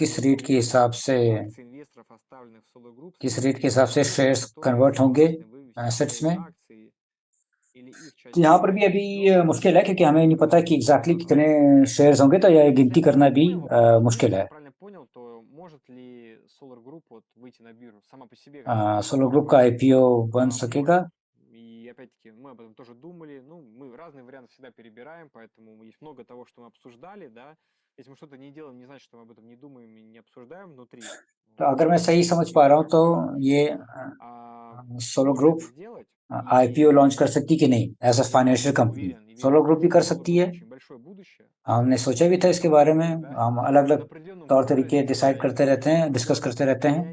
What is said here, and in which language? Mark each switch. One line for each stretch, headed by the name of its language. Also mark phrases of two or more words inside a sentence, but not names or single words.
Hindi: किस
Russian: Solo
Hindi: रेट के
Russian: Group
Hindi: हिसाब से
Russian: акций инвесторов, оставленных в Solo Group,
Hindi: किस
Russian: с
Hindi: रेट के हिसाब से
Russian: условием,
Hindi: शेयर्स
Russian: которые
Hindi: कन्वर्ट होंगे
Russian: согласны вывести
Hindi: एसेट्स
Russian: свои
Hindi: में?
Russian: акции или их часть
Hindi: तो यहाँ पर भी अभी मुश्किल है, क्योंकि हमें नहीं पता कि एग्जैक्टली कितने शेयर्स होंगे, तो यह गिनती करना भी मुश्किल है।
Russian: Если я правильно понял, то может ли Solar Group вот выйти на биржу сама по себе?
Hindi: सोलो ग्रुप का IPO बन सकेगा?
Russian: И опять-таки мы об этом тоже думали. Ну, мы разные варианты всегда перебираем, поэтому есть много того, что мы обсуждали, да. Если мы что-то не делаем, не значит, что мы об этом не думаем и не обсуждаем внутри.
Hindi: तो अगर मैं सही समझ पा रहा हूँ तो ये सोलो ग्रुप IPO लॉन्च कर सकती कि नहीं
English: as a financial company?
Hindi: सोलो ग्रुप भी कर सकती है। हमने सोचा भी था इसके बारे में, हम अलग अलग तौर तरीके डिसाइड करते रहते हैं, डिस्कस करते रहते हैं।